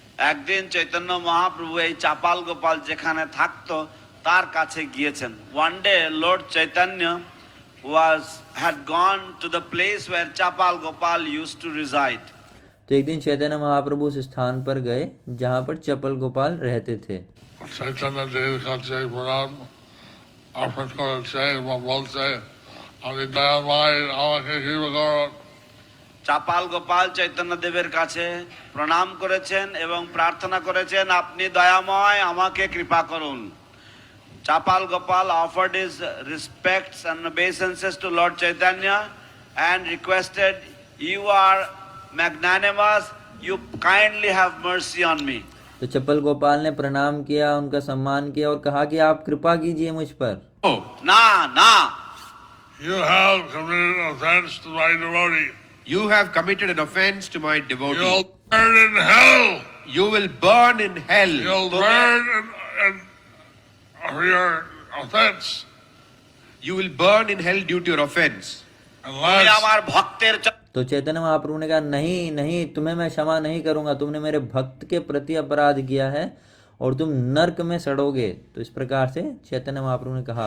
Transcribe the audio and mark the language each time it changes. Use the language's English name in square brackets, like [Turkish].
[Bangla] একদিন চৈতন্য মহাপ্রভু এই চাপাল গোপাল যেখানে থাকতো তার কাছে গিয়েছেন। [English] one day Lord Chaitanya had gone to the place where Chapal Gopal used to reside. [Hindi] तो एक दिन चैतन्य महाप्रभु उस स्थान पर गए जहाँ पर चपल गोपाल रहते थे। [Bangla] चैतन्य देव কাছে প্রণাম অর্পণ করেছে এবং বলছে আমি দয়াময় আমাকে কৃপা করুন। চাপাল গোপাল চৈতন্য দেবের কাছে প্রণাম করেছেন এবং প্রার্থনা করেছেন আপনি দয়াময় আমাকে কৃপা করুন। [English] Chapal Gopal offered his respects and obeisances to Lord Chaitanya and requested, you are magnanimous, you kindly have mercy on me. [Hindi] तो चपल गोपाल ने प्रणाम किया, उनका सम्मान किया और कहा कि आप कृपा कीजिए मुझ पर। Oh, Na. [English] You have committed offense to my devotee. you have committed an offense to my devotee. You'll burn in hell. You will burn in hell. You'll burn in for your offense. You will burn in hell due to your offense. [Bangla] তুমি [English] Unless [Bangla] আমার ভক্তের [Hindi] तो चैतन्य महाप्रभु ने कहा नहीं नहीं, तुम्हें मैं क्षमा नहीं करूंगा, तुमने मेरे भक्त के प्रति अपराध किया है और तुम नरक में सड़ोगे। तो इस प्रकार से चैतन्य महाप्रभु ने कहा